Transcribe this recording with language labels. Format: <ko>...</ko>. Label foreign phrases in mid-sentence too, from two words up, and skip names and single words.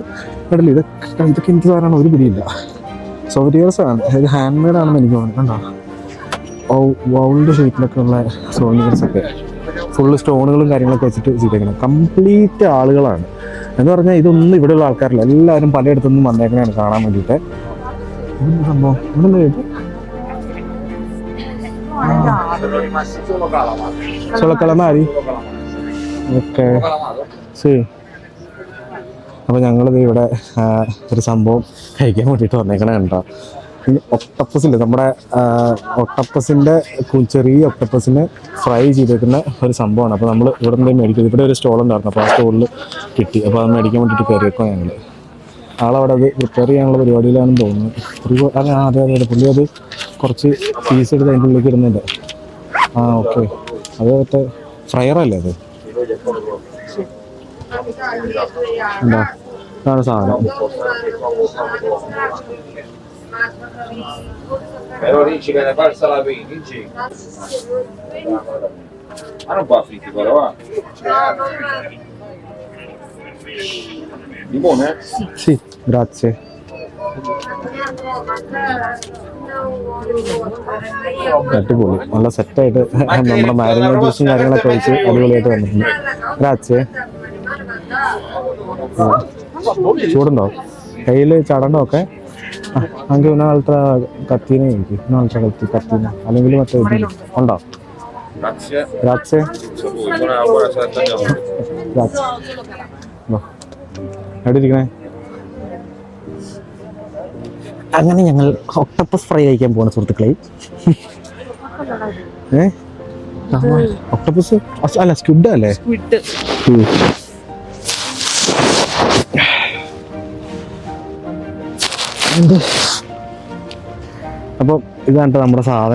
<ml>കണ്ടില്ല, ഇതൊക്കെ എനിക്ക് സാധനമാണ് ഒരു പിടിയില്ല. സോവിനിയേഴ്സാണ്, അതായത്</ml> <en>hand made</en> <ml>ആണെന്ന് എനിക്ക് തോന്നുന്നു. കണ്ടോ വൗളിൻ്റെ ഷേപ്പിലൊക്കെ ഉള്ള സോവിനിയേഴ്സൊക്കെ ഫുള്ള് സ്റ്റോണുകളും കാര്യങ്ങളൊക്കെ വെച്ചിട്ട് ചെയ്തേക്കണം. കംപ്ലീറ്റ് ആളുകളാണ് എന്ന് പറഞ്ഞാൽ ഇതൊന്നും ഇവിടെയുള്ള ആൾക്കാരില്ല, എല്ലാവരും പലയിടത്തുനിന്നും വന്നേക്കണേണ് കാണാൻ വേണ്ടിയിട്ട്. ഇതെന്ത് സംഭവം ഇവിടെ</ml> <it>solo calamari?</it> <ml>ഓക്കെ ശരി. അപ്പോൾ ഞങ്ങളിത് ഇവിടെ ഒരു സംഭവം കഴിക്കാൻ വേണ്ടിയിട്ട് വന്നേക്കണേ കേട്ടോ. ഈ ഒക്ടപ്പസില്ലേ, നമ്മുടെ ഒക്ടപ്പസിൻ്റെ ചെറിയ ഒക്ടപ്പസിനെ ഫ്രൈ ചെയ്തേക്കുന്ന ഒരു സംഭവമാണ്. അപ്പോൾ നമ്മൾ ഇവിടെ നിന്ന് മേടിക്കും. ഇവിടെ ഒരു സ്റ്റോൾ ഉണ്ടായിരുന്നു, അപ്പോൾ ആ സ്റ്റോളിൽ കിട്ടി. അപ്പോൾ അത് മേടിക്കാൻ വേണ്ടിയിട്ട് കയറിയേക്കോ ഞങ്ങൾ. ആളവിടെ അത് പ്രിപ്പയർ ചെയ്യാനുള്ള പരിപാടിയിലാണെന്ന് തോന്നുന്നു. അതെ പുള്ളി അത് കുറച്ച് പീസ് എടുത്ത് അതിൻ്റെ ഉള്ളിലേക്ക് ഇടുന്നുണ്ട്. ഓക്കെ, അത് മറ്റേ ഫ്രയറല്ലേ അത്? എന്താ ഇതാണ് സാധനം.</ml> <it>Però dici che ne passa la pena, dici? Ma non fa fritti però, va? Limone? Sì, grazie.</it> <ml>അടിപൊളി, നല്ല സെറ്റായിട്ട് നമ്മുടെ മാരിനോ ജ്യൂസും കാര്യങ്ങളൊക്കെ ഒഴിച്ച് അടിപൊളിയായിട്ട് വന്നിട്ടുണ്ട്. ഗ്രാzie. ചൂടുണ്ടോ? കയ്യിൽ ചടണ്ടോ ഒക്കെ? അങ്ങനെ</ml> <it>un'altra cattina</it> <ml>എനിക്ക്</ml> <it>un'altra cattina</it> <ml>അല്ലെങ്കിൽ മറ്റേ ഉണ്ടോ?</ml> <it>Grazie. ഗ്രാzie. Buona serata, andiamo.</it> <ml>ഗ്രാzie. എവിടെ ഇരിക്കണേ? അങ്ങനെ ഞങ്ങൾ</ml> <en>octopus fry</en> <ml>കഴിക്കാൻ പോണ സുഹൃത്തുക്കളെ. ഒക്ടോപ്പസ് അല്ല, സ്ക്വിഡ് അല്ലേ? അപ്പൊ ഇതാണ് നമ്മുടെ സാധനം.</ml>